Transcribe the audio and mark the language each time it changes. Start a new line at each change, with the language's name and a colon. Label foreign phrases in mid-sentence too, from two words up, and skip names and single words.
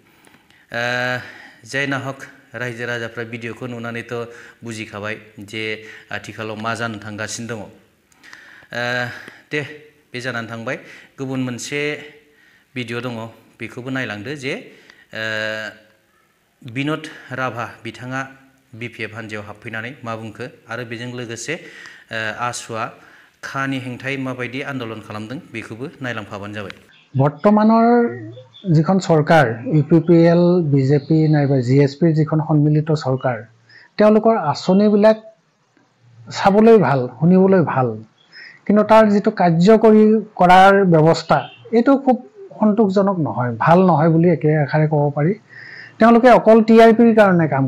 Bodo: जायना हक रायजो राजाफ्रा भिडिअखौ नुनानैथ' बुजिखाबाय जे आथिखालाव मा जानो थांगासिनो दङ दे बे जानानै थांबाय गुबुन मोनसे भिडिअ दङ बेखौबो नायलांदो जे बिन'द राभा बिथाङा बिपिएफ हान्जायाव हाबफैनानै मा बुंखो आरो बेजों लोगोसे आसुआ खानि हेंथायै माबायदि आन्दोलन खालामदों बेखौबो नायलांफाबानो जाबाय
Assamese: বৰ্তমানৰ যিখন চৰকাৰ ইউপিপিএল বিজেপি নাইবা জিএছপিৰ যিখন সন্মিলিত চৰকাৰ তেওঁলোকৰ আঁচনিবিলাক চাবলৈ ভাল শুনিবলৈ ভাল কিন্তু তাৰ যিটো কাৰ্যকৰী কৰাৰ ব্যৱস্থা এইটো খুব সন্তোষজনক নহয় ভাল নহয় বুলি একেষাৰে ক'ব পাৰি তেওঁলোকে অকল টিআৰপিৰ কাৰণে কাম